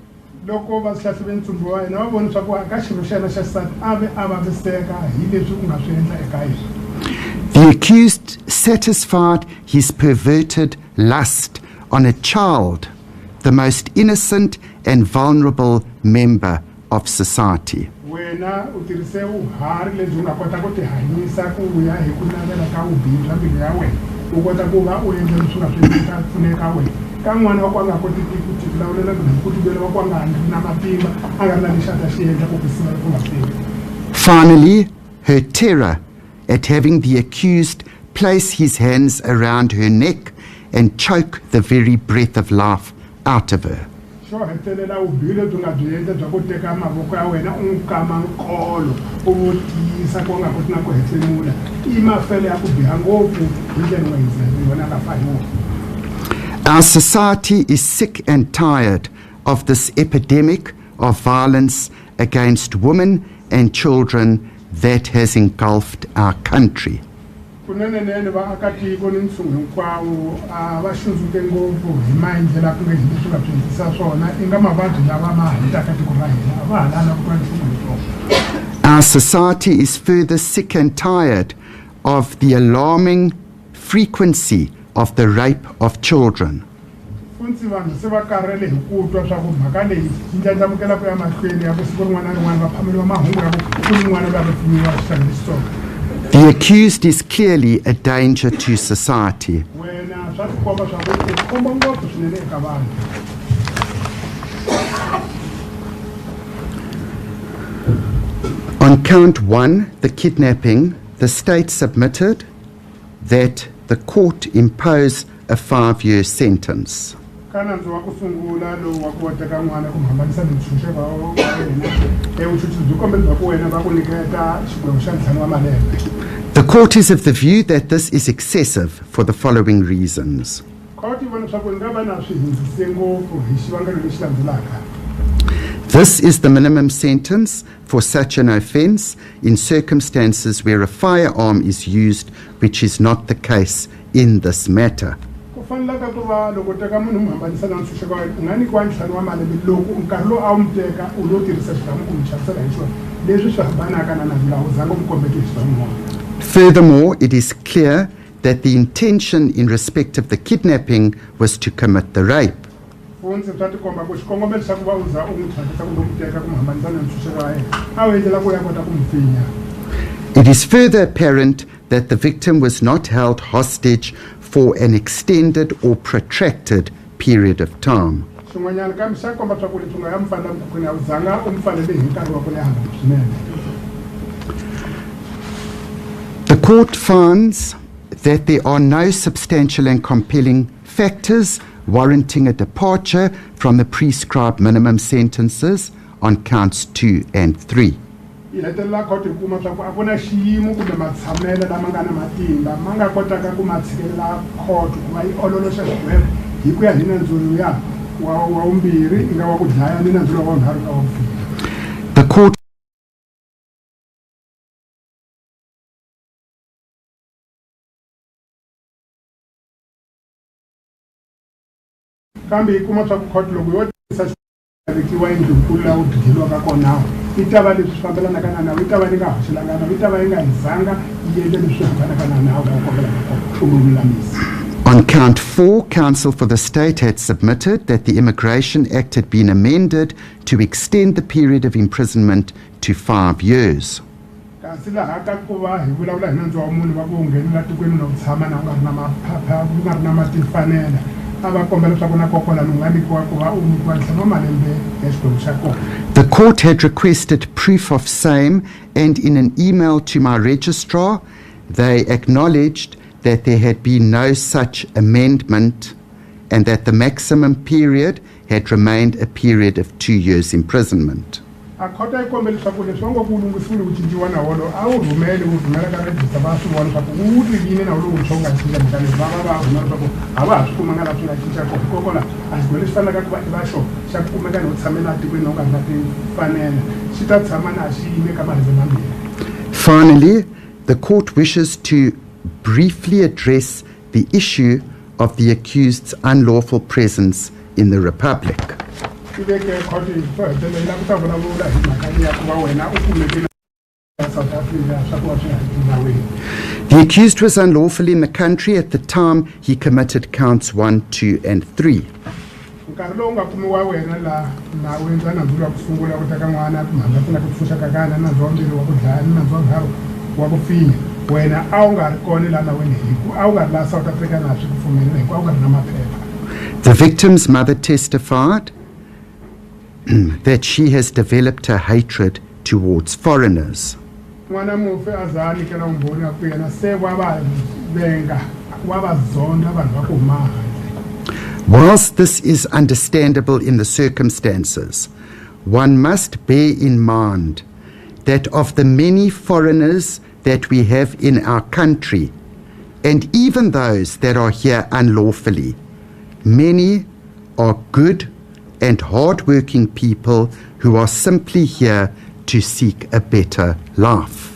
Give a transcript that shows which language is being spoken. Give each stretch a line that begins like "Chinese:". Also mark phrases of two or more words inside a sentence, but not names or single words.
English: The accused satisfied his perverted lust on a child, the most innocent and vulnerable member of society.
Tsonga: wena u tirhise uhari lebyi u nga kota ku ti hanyisa ku ya hi ku navela ka vubihi bya mbilu ya wena u kota ku va u endla leswi nga swi pfuneka wena ka n'wana wa ku a nga koti ku ti vulavula ku tivela wa ku a nga ri na matimba a nga ri na lexi a ta xi endla ku ku sivela ku nga fiki.
English: Finally, her terror at having the accused place his hands around her neck and choke the very breath of life out of her.
Tsonga: Xo hetelela vubihi lebyi nga byi endla bya ku teka mavoko ya wena u n'wi kama nkolo u n'wi tiyisa ku nga koti na ku hefemula i mafele ya ku biha ngopfu hi ndlela wa yona nga fani wona.
English: Our society is sick and tired of this epidemic of violence against women and children that has engulfed our country.
Tsonga: Kunenenene vaakatiko ni ntshungu hinkwawo va xundzuke ngopfu hi maendlela ku nga hi leswi nga dyondzisa swona i nga mavabyi lama ma hetaka tiko ra hina a va ha lana ku va nchumu hi swona.
English: Our society is further sick and tired of the alarming frequency of the rape of children.
Tsonga: Funtsi vanhu se va karhele hi ku twa swa ku mhaka leyi yi ndlandlamukela ku ya mahlweni ya ku siku rin'wana na rin'wana va phameriwa mahungu ya ku ku rin'wana loyi a va pfinyiwa xisanga lexi tsongo.
English: The accused is clearly a danger to society.
Tsonga: Wena swa tikomba swa ku u khomba ngopfu swinene eka vanhu.
English: On count 1, the kidnapping, the state submitted that the court impose a 5-year sentence.
Tsonga: Kana ndzi wa ku sungula lowu wa ku wa teka n'wana ku hambanisa mintshunxeko wa wena vuchuchisi byi kombe bya ku wena va ku nyiketa xigwevo xa ntlhanu wa malembe.
English: The court is of the view that this is excessive for the following reasons.
Tsonga: Court yi vona swa ku nga va na swi hindzise ngopfu hi xivangelo lexi landzelaka.
English: This is the minimum sentence for such an offence in circumstances where a firearm is used, which is not the case in this matter.
Tsonga: Ku fanelaka ku va loko teka munhu mu hambanisa na ntshunxeko wa wena u nga nyikiwa ntlhanu wa malembe loko nkarhi lowu a wu n'wi teka u lo tirhisa xibamu ku n'wi chavisela hi xona leswi swi hambanaka na navila u zanga mu kombeke hi xibamu.
English: Furthermore, it is clear that the intention in respect of the kidnapping was to commit the rape.
Tsonga: Funtsi swa tikomba ku xikongomelo xa ku va u za u n'wi thyakisa kumbe ku teka ku n'wi hambanisa na ntshunxeko wa yena a wu endlela ku ya kota ku n'wi pfinya.
English: It is further apparent that the victim was not held hostage for an extended or protracted period of time.
Tsonga: Xin'wanyana kambe xa komba swa ku leswi nga ya mi fanela mukhukhwini a wu zanga u mi fanele hi nkarhi wa ku leha ngopfu swinene.
English: The court finds that there are no substantial and compelling factors warranting a departure from the prescribed minimum sentences on counts 2 and 3.
Tsonga: Yi hetelela court yi kuma swa ku a ku na xiyimo kumbe matshamelo lama nga na matimba ma nga kotaka ku ma tshikelela court ku va yi ololoxa xigwevo hi ku ya hi nandzu luya wa vumbirhi i nga wa ku dlaya ni nandzu lowa vunharhu ka wa vufika.
English: The court
Tsonga: kambe yi kuma swa ku court loko yo tirhisa vekiwa endlunkulu laha u dleliwaka kona yi ta va leswi fambelanaka na nawu yi ta va yi nga hoxelanga nawu yi ta va yi nga hizanga yi endle leswi hambanaka na nawu laha u kombelaka ku lulamisa.
English: On count 4, counsel for the state had submitted that the Immigration Act had been amended to extend the period of imprisonment to 5 years.
Tsonga: Kasi laha ka ku va hi vulavula hi nandzu wa munhu va ku nghenela tikweni na ku tshama na u nga ri na maphepha u nga ri na matimfanela a va kombela leswaku na kokwalano u nga nyikiwa ku va u nyikiwa ntlhanu wa malembe ya xigwevo xa kona.
English: The court had requested proof of same, and in an email to my registrar, they acknowledged that there had been no such amendment and that the maximum period had remained a period of 2 years imprisonment.
Tsonga: A khota yi kombela leswaku leswi va ngo ku lunghisiwile ku cinciwa nawu wolowo a wu rhumela ka rejista va swi vona leswaku wu tivile nawu lowu wuntshwa wu nga cinca mhaka leyi va va rhumela leswaku a va ha swi kumanga laha swi nga cinca kona hikokwalaho a xigwevo lexi fanelaka ku va i va xona xa ku kumeka ni u tshamela tikweni na u nga ri na timfanelo xi ta tshama na xi yime ka malembe mambirhi.
English: Finally, the court wishes to briefly address the issue of the accused's unlawful presence in the Republic. The accused was unlawfully in the country at the time he committed counts 1, 2, and 3.
Tsonga: nkarhi lowu nga kumiwa wena laha na u endla nandzu wa ku sungula ku teka n'wana mhamba na ku pfuxa ka kana nandzu wambirhi wa ku dlaya ni nandzu wanharhu wa ku pfinya wena a wu nga ri kona laha na wena hiku a wu nga ri laha South Africa na swi ku pfumelela hiku a wu nga ri na maphepha.
English: The victim's mother testified that she has developed a hatred towards foreigners.
Tsonga: N'wana mufi a za a nyikela vumbhoni ku yena se wa va venga wa va zonda vanhu va ku huma handle.
English: Whilst this is understandable in the circumstances, one must bear in mind that of the many foreigners that we have in our country, and even those that are here unlawfully, many are good and hard-working people who are simply here to seek a better life.